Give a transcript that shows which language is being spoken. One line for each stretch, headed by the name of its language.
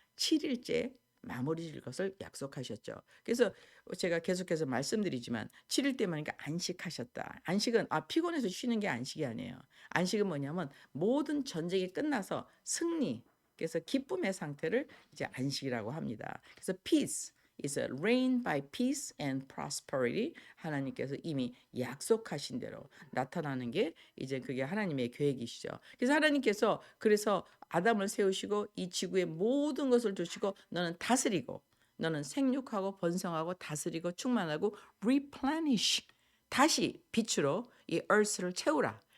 Korean: 7일째 마무리 질 것을 약속하셨죠. 그래서 제가 계속해서 말씀드리지만 7일 때만이니까 안식하셨다. 안식은 피곤해서 쉬는 게 안식이 아니에요. 안식은 뭐냐면 모든 전쟁이 끝나서 승리, 그래서 기쁨의 상태를 이제 안식이라고 합니다. 그래서
English: peace is a reign by peace and prosperity.
Korean: 하나님께서 이미 약속하신 대로 나타나는 게 이제 그게 하나님의 계획이시죠. 그래서 하나님께서 그래서 아담을 세우시고 이 지구의 모든 것을 주시고 너는 다스리고 너는 생육하고 번성하고 다스리고 충만하고 replenish 다시 빛으로 이 earth를 채우라.